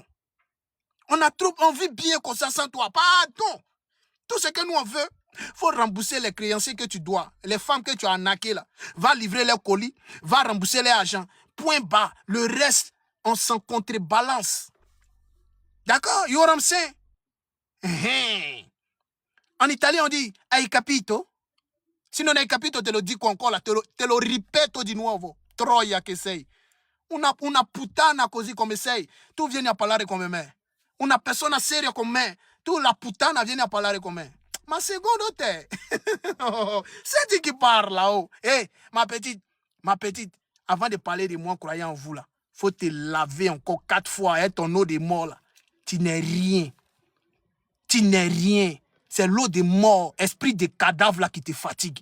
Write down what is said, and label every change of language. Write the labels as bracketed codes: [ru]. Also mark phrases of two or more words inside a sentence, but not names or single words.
[fr] On vit bien comme ça sans toi. Pardon. Tout ce que nous on veut, il faut rembourser les créanciers que tu dois. Les femmes que tu as arnaquées là. Va livrer leurs colis. Va rembourser les agents. Point bas. Le reste, on s'en contrebalance. D'accord? [en] You know what I'm saying? [fr] En Italie, on dit [it] hai capito? Se non hai capito, te lo dico ancora, te lo ripeto di nuovo. Troia che sei. Una puttana così come sei. Tu vieni a parlare come me. Una persona seria come me. Tu la puttana vieni a parlare con me. Ma secondo te? [fr] C'est tu qui parles là-haut. Hey, ma petite, avant de parler de moi, croyant en vous là, faut te laver encore 4 fois avec ton eau de mort là. Tu n'es rien. Tu n'es rien. C'est l'eau de mort, esprit de cadavre là qui te fatigue.